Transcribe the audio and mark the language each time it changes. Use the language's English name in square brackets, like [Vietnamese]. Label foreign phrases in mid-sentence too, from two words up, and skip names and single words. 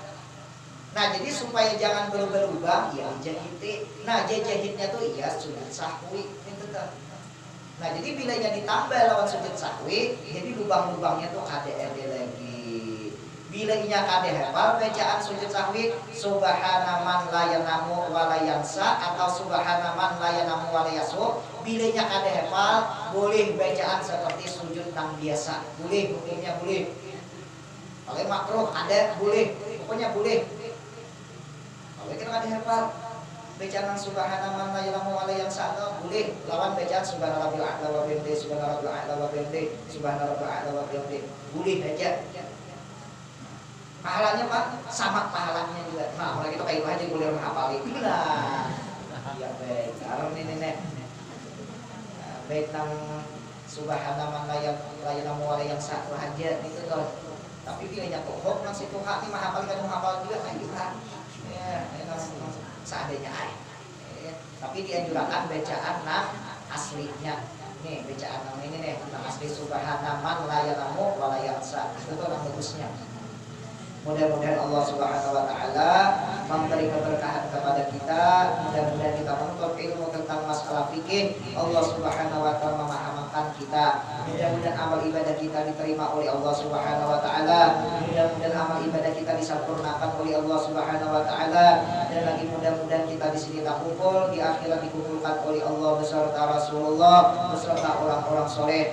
[Banjar] Nah, jadi supaya jangan berlubang-lubang, ya jahit. Nah, jahitnya tuh iya sujud sahwi itu tuh. Nah, jadi bilanya ditambah lawan sujud sahwi, jadi lubang-lubangnya tuh ada lagi. Bilanya kada hafal bacaan sujud sahwi, [Arabic] سبحان من لا ينام ولا ينسى [Banjar] atau [Arabic] سبحان من لا ينام ولا يسهو. [Banjar] Bilanya kada hafal, boleh bacaan seperti sujud nang biasa. Boleh, hukumnya boleh. Kalau makruh ada boleh, pokoknya boleh. Kalau kita kada hafal bacaan [Arabic] سبحان من لا يعلم ولا ينسى [Banjar] boleh lawan bacaan [Arabic] سبحان ربي الأعلى وبحمده سبحان ربي الأعلى وبحمده سبحان ربي الأعلى وبحمده [Banjar] boleh aja. Pahalanya Pak sama pahalanya juga. Nah, kalau kita kayak aja boleh menghafalin. Nah, ya baik. Karena ini nih. Baik nang [Arabic] سبحان من لا يعلم ولا ينسى [Banjar] aja gitu loh. Tapi bilanya kok nang situ hak ini menghafal kan menghafal juga kan juga. Ya, seadanya tapi dianjurkan bacaan nang aslinya nih, bacaan nang ini nih nang asli [Arabic] سبحان من لا يعلم ولا ينسى [Banjar] itu nang bagusnya. Mudah-mudahan Allah [Arabic] سبحانه وتعالى [Banjar] memberi keberkahan kepada kita, mudah-mudahan kita menuntut ilmu tentang masalah fikih, Allah [Arabic] سبحانه وتعالى [Banjar] memahamkan kita, mudah-mudahan amal ibadah kita diterima oleh Allah [Arabic] سبحانه وتعالى, [Banjar] mudah-mudahan amal ibadah kita disempurnakan oleh Allah [Arabic] سبحانه وتعالى, [Banjar] dan lagi mudah-mudahan kita di sini tak kumpul, di akhirat dikumpulkan oleh Allah beserta Rasulullah beserta orang-orang soleh.